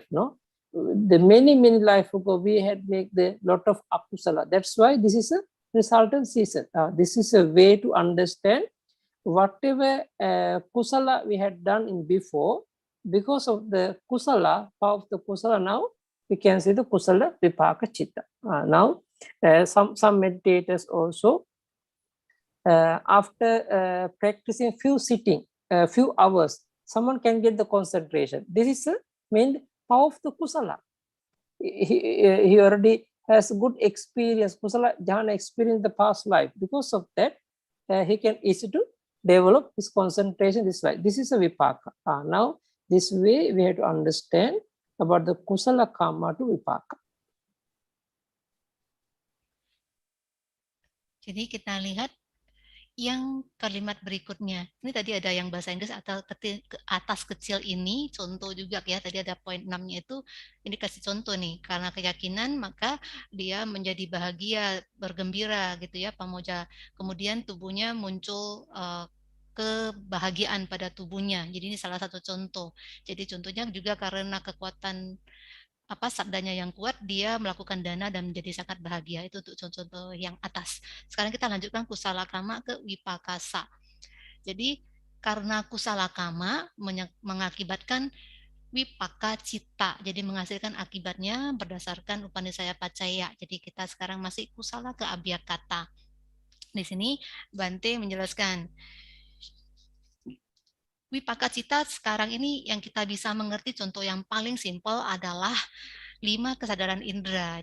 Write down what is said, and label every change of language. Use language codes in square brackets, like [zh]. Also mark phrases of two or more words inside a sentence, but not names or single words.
[en] No, the many life ago we had make the lot of akusala. That's why this is a resultant season. This is a way to understand whatever kusala we had done in before. Because of the kusala, power of the kusala, now we can see the [pi] kusala vipaka chitta. [en] Now some meditators also after practicing few sitting, few hours, someone can get the concentration. This is the main power of the kusala. He already has good experience, [pi] kusala jhana [en] experience in the past life. Because of that, he can easy to develop his concentration this way. This is a vipaka. Now, this way we have to understand about the [pi] kusala karma [en] to vipaka. [id] Jadi kita lihat yang kalimat berikutnya. Ini tadi ada yang bahasa Inggris atau ke atas kecil ini, contoh juga ya. Tadi ada poin 6-nya itu, ini kasih contoh nih. Karena keyakinan maka dia menjadi bahagia, bergembira gitu ya, pamoja. Kemudian tubuhnya muncul kebahagiaan pada tubuhnya. Jadi ini salah satu contoh. Jadi contohnya juga karena kekuatan sabdanya yang kuat, dia melakukan dana dan menjadi sangat bahagia. Itu untuk contoh-contoh yang atas. Sekarang kita lanjutkan [pi] kusala kama [id] ke wipakasa. Jadi karena [pi] kusala kama [id] mengakibatkan [pi] wipaka cita, [id] jadi menghasilkan akibatnya berdasarkan [pi] Upanisaya Pacaya. [id] Jadi kita sekarang masih kusala ke abhyakata. Di sini Bante menjelaskan [pi] wipaka cita [id] sekarang ini yang kita bisa mengerti, contoh yang paling simpel adalah 5 kesadaran indera.